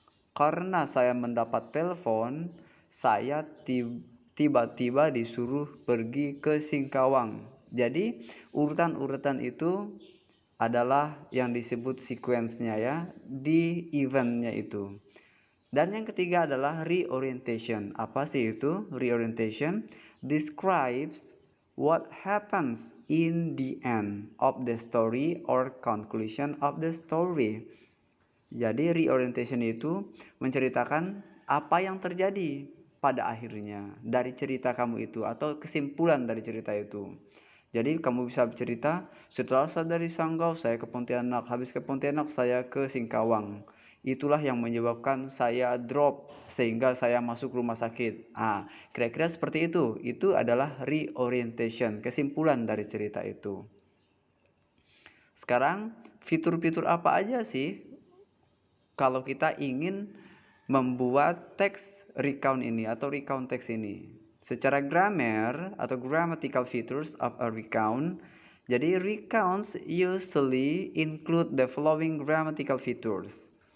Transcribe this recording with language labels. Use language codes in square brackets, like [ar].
[id] Karena saya mendapat telepon, saya tiba-tiba disuruh pergi ke Singkawang. Jadi urutan-urutan itu adalah yang disebut sequence-nya ya, di event-nya itu. Dan yang ketiga adalah reorientation. Apa sih itu? [en] Reorientation describes what happens in the end of the story or conclusion of the story. [id] Jadi reorientation itu menceritakan apa yang terjadi pada akhirnya dari cerita kamu itu atau kesimpulan dari cerita itu. Jadi kamu bisa bercerita, setelah saya dari Sanggau saya ke Pontianak, habis ke Pontianak saya ke Singkawang. Itulah yang menyebabkan saya drop sehingga saya masuk rumah sakit. Kira-kira seperti itu. Itu adalah reorientation, kesimpulan dari cerita itu. Sekarang fitur-fitur apa aja sih kalau kita ingin membuat teks recount ini atau recount teks ini? Secara grammar atau [en] grammatical features of a recount, [id] jadi [en] recounts usually include the following grammatical features.